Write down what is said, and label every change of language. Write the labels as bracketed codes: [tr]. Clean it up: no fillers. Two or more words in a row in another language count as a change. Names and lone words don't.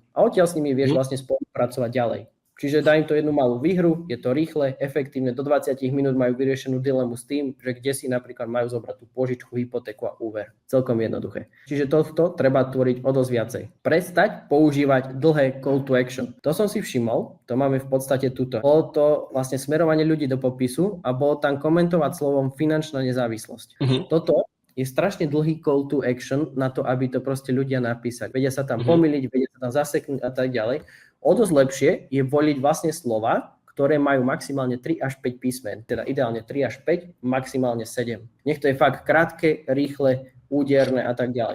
[sk] A odtiaľ s nimi vieš vlastne spolupracovať ďalej. Čiže dá im to jednu malú výhru, je to rýchle, efektívne, do 20 minút majú vyriešenú dilemu s tým, že kde si napríklad majú zobrať tú požičku, hypotéku a úver. Celkom jednoduché. Čiže toto treba tvoriť o dosť viacej. Prestať používať dlhé [en] call to action. [sk] To som si všimol, to máme v podstate tuto. Bolo to vlastne smerovanie ľudí do popisu a bolo tam komentovať slovom finančná nezávislosť. Toto je strašne dlhý [en] call to action [sk] na to, aby to proste ľudia napísať. Vedia sa tam pomýliť, vedia sa tam zaseknúť a tak ďalej. O dosť lepšie je voliť vlastne slova, ktoré majú maximálne 3 až 5 písmen, teda ideálne 3 až 5, maximálne 7. Nech to je fakt krátke, rýchle, úderné a tak ďalej.